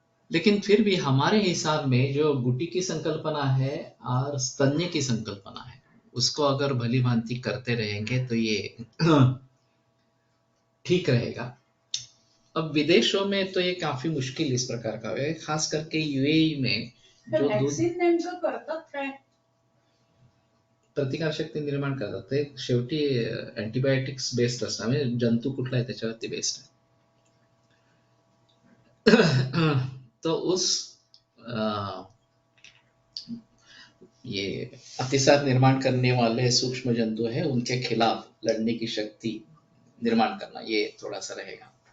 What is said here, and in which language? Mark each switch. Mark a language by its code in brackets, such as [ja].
[hi] लेकिन फिर भी हमारे हिसाब में जो गुटी की संकल्पना है और स्तन्य की संकल्पना है, उसको अगर भली भांति करते रहेंगे तो ये ठीक रहेगा। अब विदेशों में तो ये काफी मुश्किल इस प्रकार का है, खास करके यूएई में जो दूध [mr] व्हॅक्सिन नेमकं करतात काय? प्रतिकार शक्ती निर्माण करतात ते शेवटी अँटीबायोटिक्स बेस्ड असतात, म्हणजे जंतू कुठला आहे त्याच्यावरती बेस्ड आहे. [hi] तो उस अ, ये अतिसार निर्माण करने वाले सूक्ष्म जंतु है उनके खिलाफ लड़ने की शक्ति निर्माण करना, ये थोड़ा सा रहेगा।